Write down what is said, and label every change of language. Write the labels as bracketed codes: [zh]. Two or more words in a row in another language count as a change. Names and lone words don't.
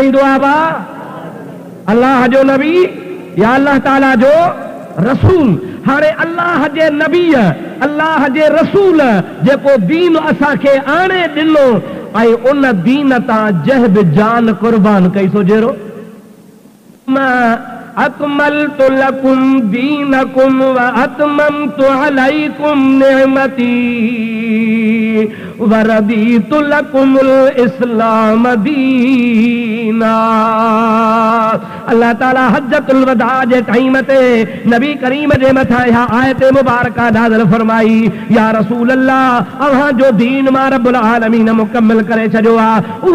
[sd] केरु आणींदो आहे? अल्लाह जो नबी या अल्लाह ताला जो रसूल। हाणे अल्लाह जे नबी अल्लाह जे रसूल जेको दीन असांखे आणे ॾिनो ऐं उन दीन तां जह बि जान कुर्बान कई सो जहिड़ो [ar] أكملت لكم دينكم وأتممت عليكم نعمتي ورضيت لكم الإسلام دينا. [sd] अल्लाह ताला [ar] حجة الوداع [sd] जे टाइम ते नबी करीम जे मथा या आयत मुबारका नाज़िल फरमाई, [ar] يا رسول الله [sd] अहां जो दीन मां [ar] رب العالمين [sd] मुकम्मल करे छॾियो आहे।